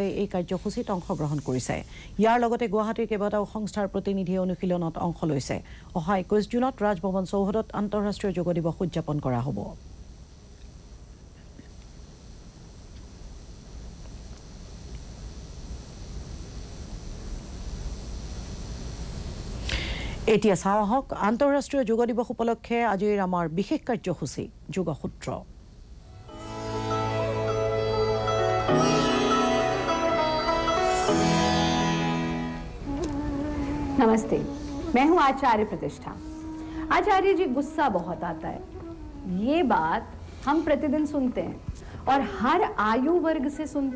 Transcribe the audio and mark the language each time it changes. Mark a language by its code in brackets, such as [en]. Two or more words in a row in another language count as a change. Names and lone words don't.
[as] এই কাৰ্যসূচীত অংশগ্ৰহণ কৰিছে ইয়াৰ লগতে গুৱাহাটীৰ কেইবাটাও সংস্থাৰ প্ৰতিনিধিয়ে অনুশীলনত অংশ লৈছে অহা 21 জুনত ৰাজভৱন চৌহদত আন্তঃৰাষ্ট্ৰীয় যোগ দিৱস উদযাপন কৰা হ'ব এতিয়া চাওক আন্তঃৰাষ্ট্ৰীয় যোগ দিৱস উপলক্ষে আজিৰ আমাৰ বিশেষ কাৰ্যসূচী যোগসূত্ৰ [hi] नमस्ते मैं हूं आचार्य प्रतिष्ठा आचार्य जी गुस्सा बहुत आता है ये बात हम प्रतिदिन सुनते हैं और हर आयु वर्ग से सुनते